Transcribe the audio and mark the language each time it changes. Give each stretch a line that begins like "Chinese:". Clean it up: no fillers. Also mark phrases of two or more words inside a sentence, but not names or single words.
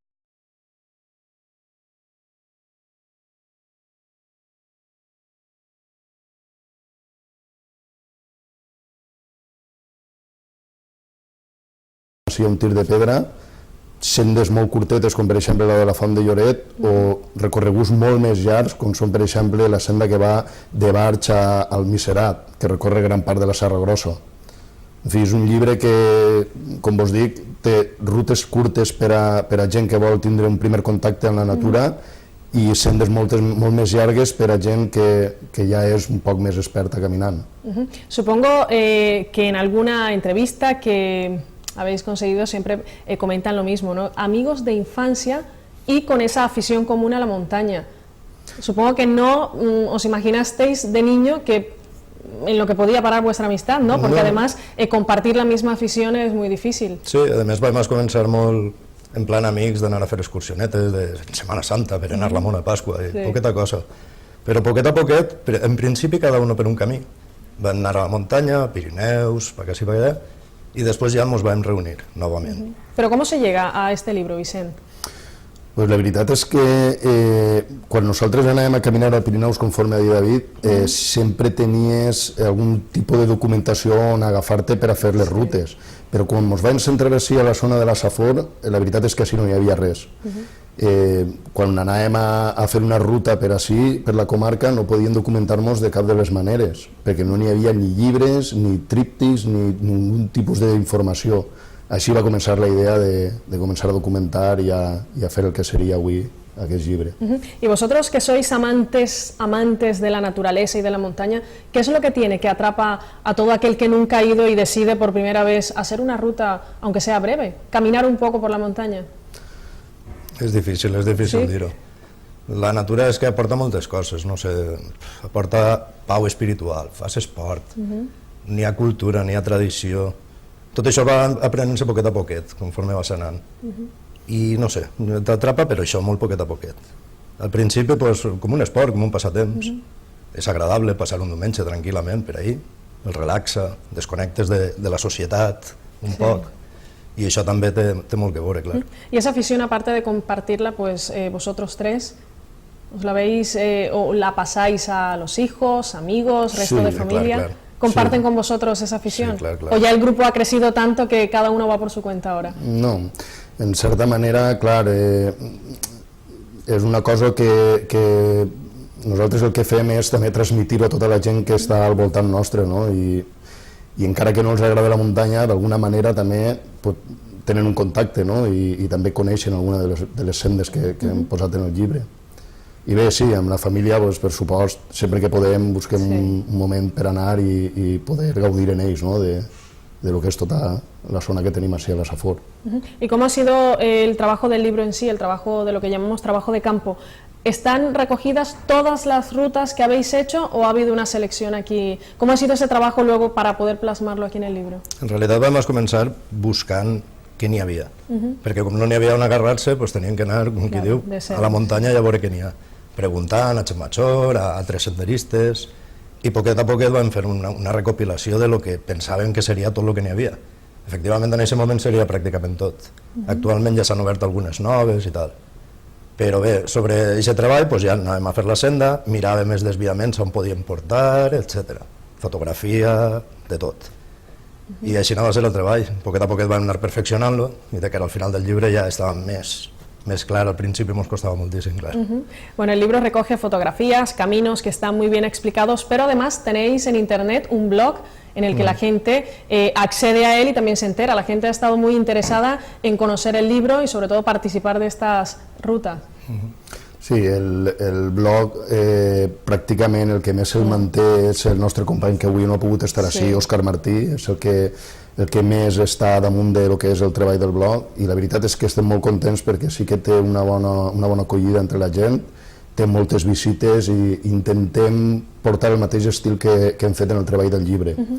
Catalan: si hi ha un tir de pedra, sendes molt curtetes com per exemple la de la Font de Lloret o recorreguts molt més llargs com són per exemple la senda que va de Barx al Miserat, que recorre gran part de la Serra Grossa. En fi, és un llibre que, com vos dic, té rutes curtes per a gent que vol tindre un primer contacte amb la natura i sendes molt més llargues per a gent que ja és un poc més experta caminant.
Spanish: Supongo que en alguna entrevista que habéis conseguido siempre comentan lo mismo, ¿no? Amigos de infancia y con esa afición común a la montaña. Supongo que no os imaginasteis de niño que en lo que podía parar vuestra amistad, ¿no? Porque además compartir la misma afición es muy difícil.
Catalan: Sí, a més vam començar molt en plan amics d'anar a fer excursionetes de Setmana Santa per anar a la Mona de Pasqua i poqueta cosa. Però poquet a poquet, en principi cada un per un camí. Vam anar a la muntanya, Pirineus, per aquí per allà, i després ja ens vam reunir novament.
Spanish: Però com se llega a este libro, Vicent?
Catalan: Pues la veritat és que quan nosaltres anàvem a caminar al Pirineus, conforme ha dit David, sempre tenies algun tipus de documentació on agafar-te per a fer les rutes, però quan ens vam centrar així a la zona de la Safor, la veritat és que així no hi havia res. Quan anàvem a fer una ruta per així, per la comarca, no podíem documentar-nos de cap de les maneres, perquè no n'hi havia ni llibres, ni tríptics, ni ningun tipus d'informació. Així va començar la idea de començar a documentar i a fer el que seria avui aquest llibre.
Spanish: Y vosotros que sois amantes de la naturaleza y de la montaña, ¿qué es lo que tiene que atrapa a todo aquel que nunca ha ido y decide por primera vez hacer una ruta, aunque sea breve, caminar un poco por la montaña?
Catalan: És difícil dir-ho. La natura és que aporta moltes coses, no sé, aporta pau espiritual, fas esport, n'hi ha cultura, n'hi ha tradició. Tot això va aprenent-se poquet a poquet, conforme vas anant. I no sé, t'atrapa per això, molt poquet a poquet. Al principi, com un esport, com un passatemps. És agradable passar un diumenge tranquil·lament per ahir, el relaxa, desconnectes de la societat un poc.
Spanish: Y eso también
Catalan: te molt que veure,
Spanish: claro. Y esa afición, aparte de compartirla, pues vosotros tres, ¿os la veis o la pasáis a los hijos, amigos, resto de familia? Claro. ¿Comparten con vosotros esa afición? Sí, claro. ¿O ya el grupo ha crecido tanto que cada uno va por su cuenta ahora?
Catalan: No, en certa manera, clar, és una cosa que nosaltres el que fem és també transmitir-ho a tota la gent que està al voltant nostre, no? I encara que no els agrada la muntanya, d'alguna manera també tenen un contacte, no? I també coneixen alguna de les sendes que hem posat en el llibre. I bé, sí, amb la família, per supost, sempre que podem busquem un moment per anar i poder gaudir en ells, ¿no?
Spanish: de lo que es toda la zona que tenemos así a la Safor. ¿Y cómo ha sido el trabajo del libro en sí, el trabajo de lo que llamamos trabajo de campo? ¿Están recogidas todas las rutas que habéis hecho o ha habido una selección aquí? ¿Cómo ha sido ese trabajo luego para poder plasmarlo aquí en el libro?
Catalan: En realitat vam començar buscant què n'hi havia, perquè com no n'hi havia on agarrar-se, doncs tenien que anar, com qui diu, a la muntanya i a veure què n'hi ha, preguntant a gent major, a altres senderistes, i poquet a poquet vam fer una recopilació de lo que pensàvem que seria tot el que n'hi havia. Efectivament, en aquest moment seria pràcticament tot. Actualment ja s'han obert algunes noves i tal. Però bé, sobre aquest treball ja anàvem a fer la senda, miràvem els desviaments on podíem portar, etc. Fotografia, de tot. I així anava a ser el treball. Poquet a poquet vam anar perfeccionant-lo i de cara al final del llibre ja estava més clar.
Spanish: Al principi nos costaba muchísimo, claro. Bueno, el libro recoge fotografías, caminos que están muy bien explicados, pero además tenéis en internet un blog en el que la gente accede a él y también se entera. La gente ha estado muy interesada en conocer el libro y sobre todo participar de estas rutas.
Catalan: Sí, el blog pràcticament el que més el manté és el nostre company que avui no ha pogut estar així, Òscar Martí, és el que més està damunt de lo que és el treball del blog, i la veritat és que estem molt contents perquè sí que té una bona acollida entre la gent, té moltes visites i intentem portar el mateix estil que hem fet en el treball del llibre.